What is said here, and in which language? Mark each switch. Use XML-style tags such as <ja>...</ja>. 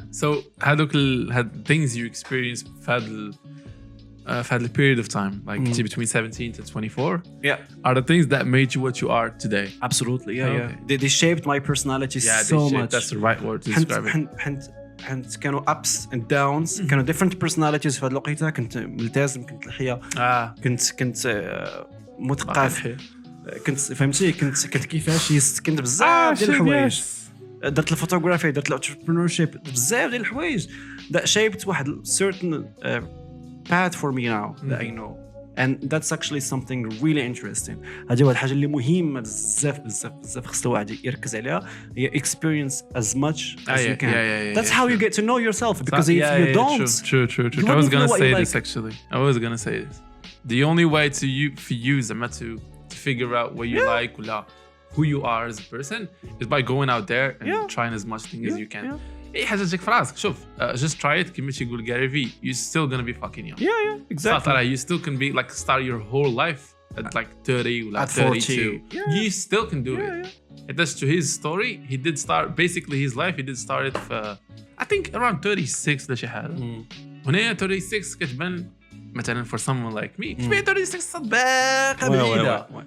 <en>So</en> <ar>هادوك</ar> <en>things you experienced</en> <ar>في هاد</ar> <en>period of time, like between 17 to 24, are the things that made you what you are today. Absolutely, yeah. They shaped my personality so much. That's the right word to describe it.</en> <ar>حنت كانوا</ar> <en>ups and downs.</en> <ar>كانوا</ar> <en>different personalities</en> <ar>في هاد الوقيته. كنت ملتزم، كنت لحيه، كنت مثقف، كنت فهمتي، كنت كيفاش، كنت بزاف ديال الحوايج. درت الفوتوغرافي، درت الانتربرينورشيب، بزاف ديال الحوايج</ar> <en>that shaped</en> <ar>واحد</ar> <en>certain path for me now that I know, and that's actually something really interesting.</en> <ar>هذه هو الحاجه اللي مهمه بزاف خص الواحد يركز عليها، هي</ar> <en>experience as much as you can. That's how you get to know yourself, because if you don't, true. I was gonna say this actually. I was gonna say this. The only way for you to figure out what you like, who you are as a person, is by going out there and trying as much things as you can.</en> <ar>اي حاجه تجيك في راسك. شوف</ar> <en>just try it كيما تيقول Gary V, you're still gonna be fucking young. Yeah, exactly. You still can be like start your whole life at like 30 or like 32. You still can do it. And that's to his story. He did start basically his life. He did start it for I think around 36</en> <ar>ولا شي حاجه. هنا 36 كتبان مثلا</ar> <en>for someone like me</en> <ar>كتبان 36 باقا بعيده.</ar>